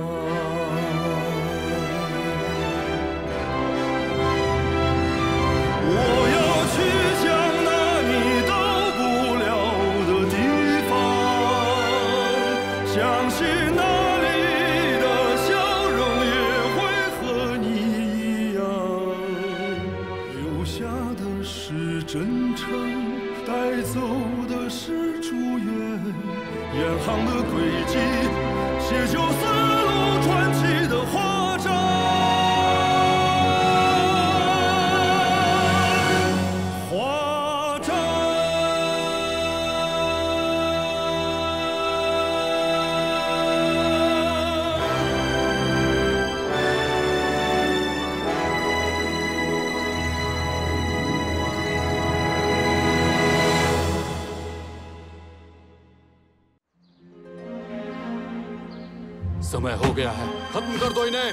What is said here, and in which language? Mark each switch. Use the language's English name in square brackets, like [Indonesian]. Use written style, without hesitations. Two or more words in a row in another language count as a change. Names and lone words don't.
[Chinese] 我要去向那你到不了的地方，相信那里的笑容也会和你一样。留下的是真诚，带走的是祝愿，沿航的轨迹，写就丝路传奇的华章。 [Hindi] समय हो गया है, खत्म कर दो इन्हें।